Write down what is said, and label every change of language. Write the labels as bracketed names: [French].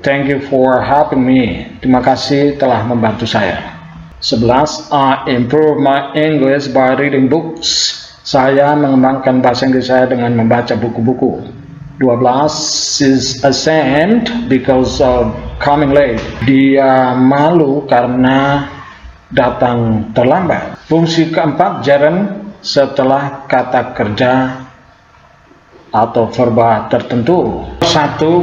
[English] Thank you for helping me. [Indonesian] Terima kasih telah membantu saya. [English] 11. I improve my English by reading books. [Indonesian] Saya mengembangkan bahasa Inggris saya dengan membaca buku-buku. 12. [English] She's ashamed because of coming late. [Indonesian] Dia malu karena datang terlambat. Fungsi keempat, gerund setelah kata kerja atau verba tertentu. 1.